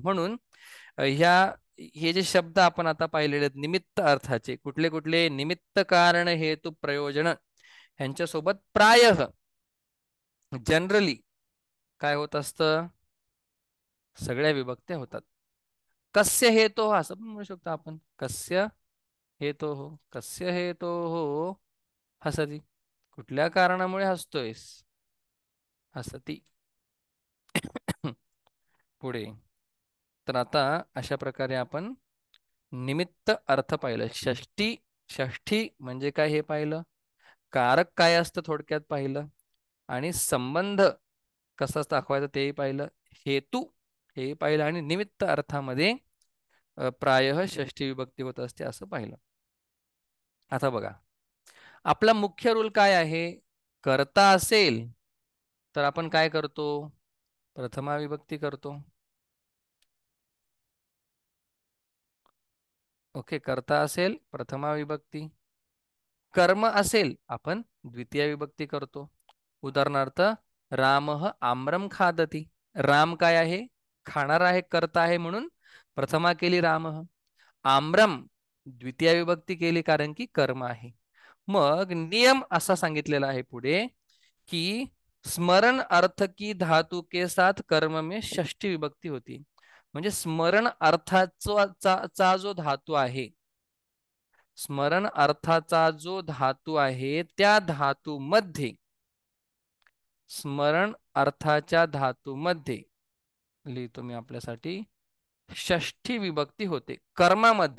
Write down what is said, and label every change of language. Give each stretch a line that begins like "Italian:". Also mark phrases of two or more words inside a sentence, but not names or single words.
Marathi: म्हणून ह्या हे जे शब्द आपण आता पाहिलेले आहेत निमित्त अर्थाचे, कुठले कुठले, निमित्त कारण हेतू प्रयोजन, ह्यांच्यासोबत प्रायः जनरली काय होत असतं, सगळ्या विभक्त्या होतात.
Sanskrit: कस्य हेतो
Marathi: असं पण म्हणू शकतो आपण,
Sanskrit: कस्य हेतो हो, कस्य हेतो हो हसती,
Marathi: कुठल्या कारणामुळे हसतोयस,
Sanskrit: हसती.
Marathi: पुढे, तर आता अशा प्रकारे आपण निमित्त अर्थ पाहिलं. षष्टी, षष्ठी म्हणजे काय हे पाहिलं, कारक काय असतं थोडक्यात पाहिलं, आणि संबंध कसा दाखवायचा तेही पाहिलं, हेतू हे पाहिलं, आणि निमित्त अर्थामध्ये प्रायः षष्ठी विभक्ती होत असते असं पाहिलं. आता बघा, आपला मुख्य रूल काय आहे, करता असेल तर आपण काय करतो, प्रथमा विभक्ती करतो. ओके, करता असेल प्रथमा विभक्ती, कर्म असेल आपण द्वितीय विभक्ती करतो. उदाहरणार्थ,
Sanskrit: रामः आम्रम खादती,
Marathi: राम काय आहे, खाणार आहे, करता आहे, म्हणून प्रथमा केली रामः. आम्रम द्वितीय विभक्ती केली कारण की कर्म आहे. मग नियम असा सांगितलेला आहे पुढे की
Hindi: स्मरण अर्थ की धातु के साथ कर्म में षष्ठी विभक्ती होती.
Marathi: म्हणजे स्मरण अर्थाचा जो धातू आहे, स्मरण अर्थाचा जो धातू आहे त्या धातूमध्ये, स्मरण अर्थाच्या धातूमध्ये लिहितो मी आपल्यासाठी, षष्ठी विभक्ती होते कर्मामध्ये.